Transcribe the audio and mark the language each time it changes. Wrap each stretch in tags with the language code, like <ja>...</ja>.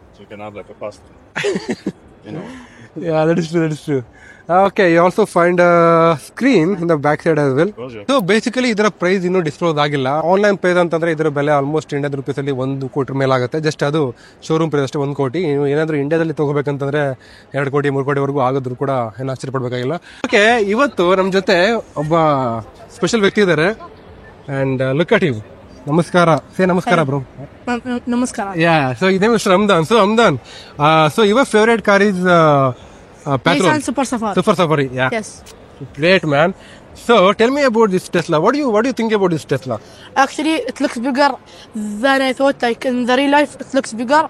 <en>So you can have like a pasta. You know. Yeah, that is true. Okay, you also find a screen in the back side as well. So basically</en> <kn>ಇದರ price ಇನ್ನೂ disclose ಆಗಿಲ್ಲ. Online price ಅಂತಂದ್ರೆ ಇದರ ಬೆಲೆ almost Indian rupees ಅಲ್ಲಿ 1 ಕೋಟಿ ಮೇಲೆ ಆಗುತ್ತೆ. ಜಸ್ಟ್ ಅದು ಶೋರೂಮ್ ಪ್ರೈಸ್ ಅಷ್ಟೇ 1 ಕೋಟಿ. ನೀವು ಏನಾದರೂ ಇಂಡಿಯಾದಲ್ಲಿ ತಗೋಬೇಕಂತಂದ್ರೆ 2 ಕೋಟಿ 3 ಕೋಟಿವರೆಗೂ ಆಗೋದ್ರು ಕೂಡ ಏನು ಆಶ್ಚರ್ಯಪಡಬೇಕಾಗಿಲ್ಲ. ಓಕೆ, ಇವತ್ತು ನಮ್ಮ ಜೊತೆ ಒಬ್ಬ ಸ್ಪೆಷಲ್ ವ್ಯಕ್ತಿ ಇದ್ದಾರೆ.</kn> <en>And look at you. ನಮಸ್ಕಾರ. Say ನಮಸ್ಕಾರ bro.</en> <kn>Namaskar.</kn> <en>Yeah, so his name is Ramdan. So Ramdan, so your favorite car is petrol? Nissan Super Safari. Super Safari, yeah. Yes. Great, man. So tell me about this Tesla. What do you think about this Tesla? Actually, it looks bigger than I thought. Like in the real life, it looks bigger.</en>